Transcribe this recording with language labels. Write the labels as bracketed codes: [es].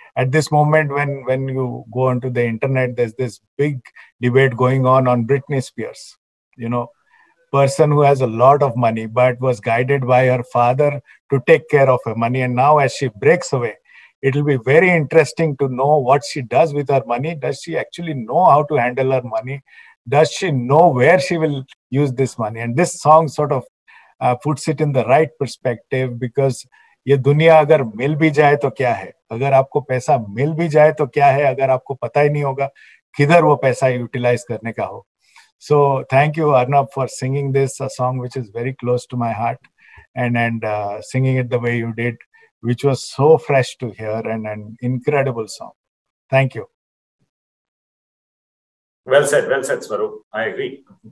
[en] At this moment, when you go onto the internet, there's this big debate going on Britney Spears, person who has a lot of money, but was guided by her father to take care of her money. And now as she breaks away, it will be very interesting to know what she does with her money. Does she actually know how to handle her money? Does she know where she will use this money? And this song sort of puts it in the right perspective, because [hi] ये दुनिया अगर मिल भी जाए तो क्या है, अगर आपको पैसा मिल भी जाए तो क्या है, अगर आपको पता ही नहीं होगा किधर वो पैसा यूटिलाइज करने का हो. [en] So thank you, Arnab, for singing this, a song which is very close to my heart, and singing it the way you did, which was so fresh to hear, and an incredible song. Thank you. Well said, Swaroop. I agree.